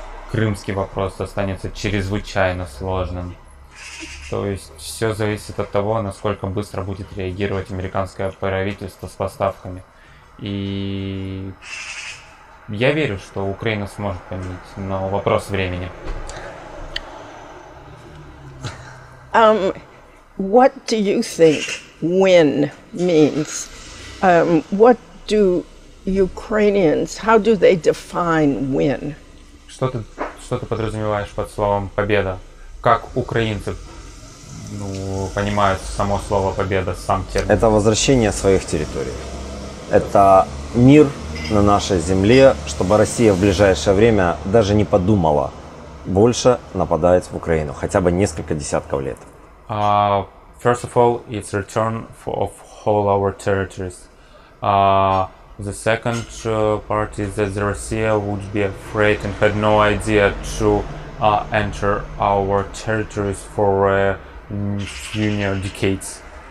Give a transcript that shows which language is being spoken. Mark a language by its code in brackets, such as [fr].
[ru] Крымский вопрос останется чрезвычайно сложным. То есть все зависит от того, насколько быстро будет реагировать американское правительство с поставками. И я верю, что Украина сможет победить, но вопрос времени. [en] What do you think win means? What do Ukrainians, how do they define win? [ru] Что ты подразумеваешь под словом победа? Как украинцы понимают само слово победа, сам термин? Это возвращение своих территорий. Это мир на нашей земле, чтобы Россия в ближайшее время даже не подумала больше нападать в Украину, хотя бы несколько десятков лет. [en] First of all, it's return of all our territories. The second part is that Russia would be afraid and had no idea to enter our territories for a few decades.